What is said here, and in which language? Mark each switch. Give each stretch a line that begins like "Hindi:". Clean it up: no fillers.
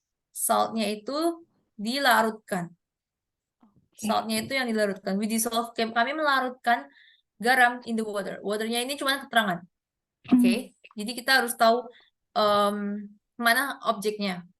Indonesian: Saltnya itu dilarutkan. Saltnya itu yang dilarutkan.
English: We dissolve,
Indonesian: kami melarutkan garam
English: in the water.
Indonesian: Waternya ini cuma keterangan. Oke. Jadi kita harus tahu mana objeknya.